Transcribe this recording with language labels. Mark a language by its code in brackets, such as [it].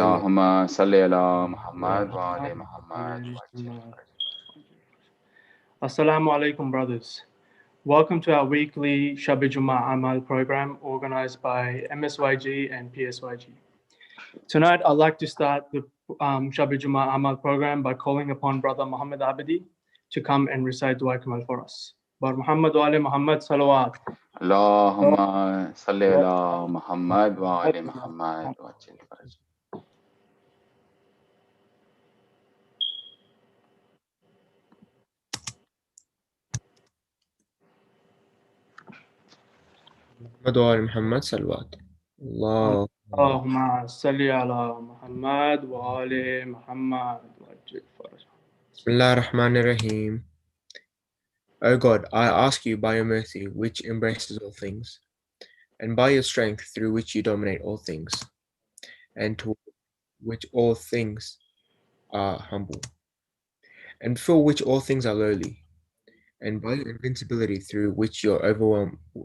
[ar] اللهم صل على محمد وآل محمد. [en] Assalamu alaikum, brothers. Welcome to our weekly Shabi Juma Amal program organized by MSYG and PSYG. Tonight, I'd like to start the Shabi Juma Amal program by calling upon Brother Muhammad Abadi to come and recite Dua Kamal for us. [ar] Bar Muhammad wa ali Muhammad salawat. اللهم صل على محمد وآل محمد وعجل فرجه. محمد وآل محمد صلوات الله. اللهم صل على محمد wa ali Muhammad وعجل فرجه. Bismillah ar-Rahman ar-Rahim. [en] O God, I ask you by your mercy, which embraces all things, and by your strength through which you dominate all things, and to which all things are humble, and for which all things are lowly, and by your invincibility through which you overwhelm